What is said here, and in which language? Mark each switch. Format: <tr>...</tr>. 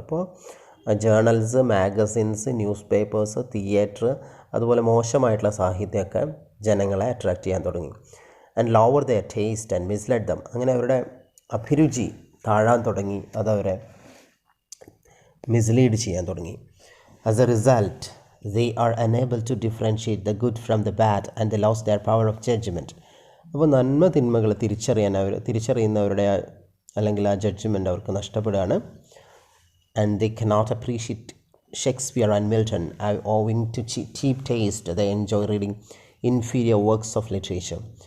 <ml>അപ്പോൾ journals, magazines, news papers, theatre, അതുപോലെ മോശമായിട്ടുള്ള സാഹിത്യമൊക്കെ ജനങ്ങളെ അട്രാക്റ്റ് ചെയ്യാൻ തുടങ്ങി.</ml> <en>And lower their taste and mislead them.</en> <ml>അങ്ങനെ അവരുടെ അഭിരുചി താഴാൻ തുടങ്ങി, അതവരെ മിസ്ലീഡ് ചെയ്യാൻ തുടങ്ങി.</ml> <en>As a result they are unable to differentiate the good from the bad and they lost their power of judgment.</en> <ml>അപ്പോൾ നന്മ തിന്മകൾ തിരിച്ചറിയുന്നവരുടെ അല്ലെങ്കിൽ ആ ജഡ്ജ്മെൻ്റ് അവർക്ക് നഷ്ടപ്പെടുകയാണ്.</ml> <en>And they cannot appreciate Shakespeare and Milton owing to cheap taste. They enjoy reading inferior works of literature.</en>